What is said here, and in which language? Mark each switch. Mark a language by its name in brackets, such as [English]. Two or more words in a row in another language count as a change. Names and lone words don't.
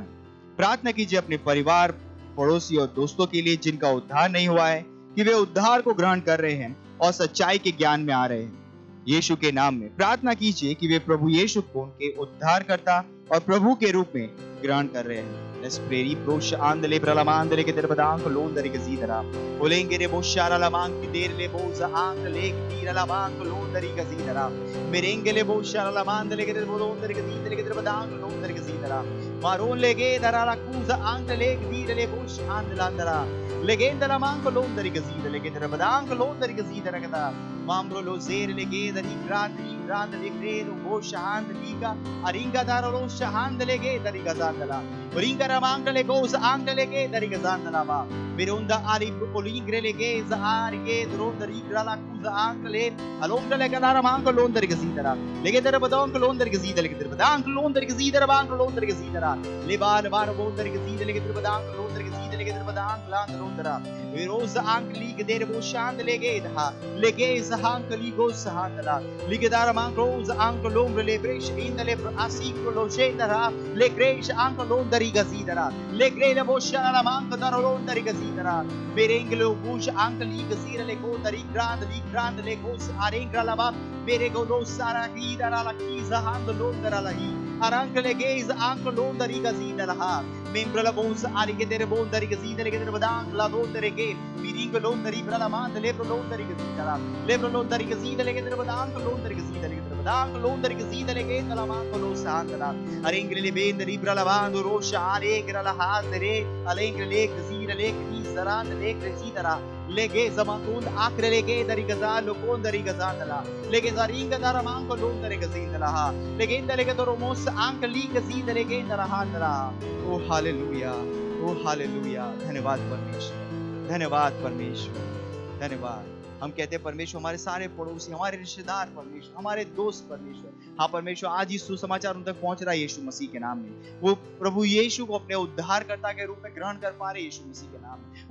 [Hindi] प्रार्थना कीजिए अपने परिवार, पड़ोसी और दोस्तों के लिए जिनका उद्धार नहीं हुआ है, कि वे उद्धार को ग्रहण कर रहे हैं और सच्चाई के ज्ञान में आ रहे हैं यीशु के नाम में। प्रार्थना कीजिए कि वे प्रभु यीशु को उनके उद्धारकर्ता और प्रभु के रूप में ग्रहण कर रहे हैं। [English] Let's pray. Brosh andele pralamandele ke derbadank londari ke zidara. Olengere boshara lamank derle boza angle ke tira lamank londari ke zidara. Merengele boshara lamandele ke derbodondari ke zidare ke derbadank londari ke zidara. Maron lege dara la kuza angle ke dirle bosh andlandara. Legenda lamank londari ke zidare ke derbadank londari ke zidara ke da. Mambro lo zer lege dari grande le credo bosh andliga aringa dara lo shahand lege dari gaza. Sandala. Ringara mangale goza angale ke dari gazandala ba. Mirunda ari olingre legeza ari ke dronda rigra la kuza angale alonda le kanara mangalo londar gazidara. Legedara badon londar gazidara legedara badon londar gazidara bang londar gazidara. Lebar bar londar gazidara legedara badon londar gazidara legedara badon land londara. Viroza angli gedere bo shand legedha. Legeza hankali go sahandala. Legedara mangloza anglo lombre lebresh indale asiklo logendara. Legresh anglo londari gazidara. Legrele bo shala manka daro londari gazidara. Berenglo bush angli gazira le go dari grand le go arengra lava. Berego lo sara hidara la kiza hand londara la hi. Arankle geza anglo londari gazidara ha. Membra la bonsa arigedere bondari gazidere gedere badang la londare ge. Miringo londari brala mand lebro londari gazidara. Lebro londari gazidere gedere badang londari gazidere gedere badang londari gazidere ge la manko lo sandara. Arengre le bendari brala bando rosha aregra la hazere. Alengre le gazira le kizaran le gazidara. Lege zamakund akre lege dari gazal lokon dari gazandala. Lege zaringa dara manko londare gazidala ha. Legenda lege doromos ankli gazidere lege dara handala. [Hindi] Oh हालेलुया, ओ हालेलुया। धन्यवाद परमेश्वर, धन्यवाद परमेश्वर, धन्यवाद। हम कहते हैं परमेश्वर हमारे सारे पड़ोसी, हमारे रिश्तेदार परमेश्वर, हमारे दोस्त परमेश्वर, हाँ परमेश्वर आज ही सुसमाचार उन तक पहुंच रहा है यीशु मसीह के नाम में। वो प्रभु यीशु को अपने उद्धारकर्ता के रूप में ग्रहण कर पा रहे यीशु मसीह के नाम में।